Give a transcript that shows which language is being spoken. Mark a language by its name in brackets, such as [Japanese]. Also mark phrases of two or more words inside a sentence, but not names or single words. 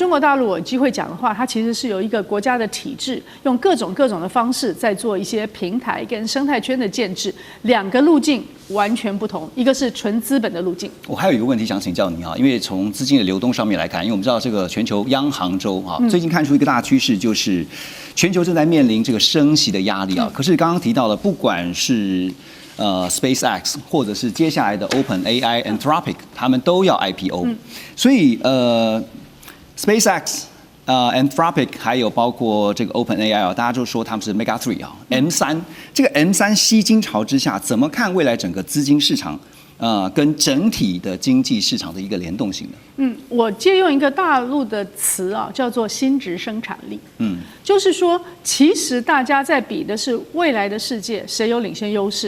[Chinese] 中國大陸我有機會講的話，它其實是由一個國家的體制，用各種的方式在做一些平台跟生態圈的建制，2個路徑完全不同，一個是純資本的路徑。我還有一個問題想請教你啊，因為從資金的流動上面來看，因為我們知道這個全球央行周啊，最近看出一個大趨勢，就是全球正在面臨這個升息的壓力啊。可是剛剛提到了，不管是SpaceX 或者是接下來的 OpenAI、Anthropic， 他們都要 IPO，所以SpaceX、Anthropic 還有包括這個 OpenAI 啊，大家就說他們是 Mega 3 啊，M3。這個 M3吸金潮之下，怎麼看未來整個資金市場跟整體的經濟市場的一個聯動性呢？我借用一個大陸的詞啊，叫做新質生產力。就是說，其實大家在比的是未來的世界誰有領先優勢。